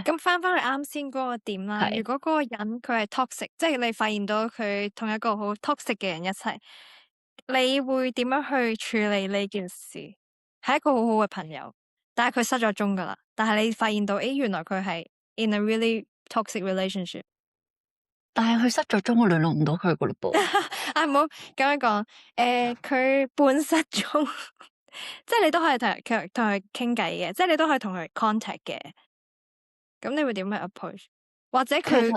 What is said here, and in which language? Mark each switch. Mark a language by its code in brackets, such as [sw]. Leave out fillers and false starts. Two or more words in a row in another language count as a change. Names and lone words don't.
[yue] 咁翻去啱先嗰個點啦，如係。果嗰個人佢係 toxic，即係你發現到佢同一個好 toxic 嘅人一齊，你會點樣去處理呢件事？係一個好好嘅朋友，但係佢失咗蹤噶啦，但係你發現到，誒，原來佢係 [en] in a really toxic relationship。 [yue] 但係佢失咗蹤，我聯絡唔到佢噶嘞噃。啊，唔好咁樣講，佢半失蹤，即係你都可以同佢傾偈嘅，即係你都可以同佢 contact 嘅。咁你會點樣 approach？或者其實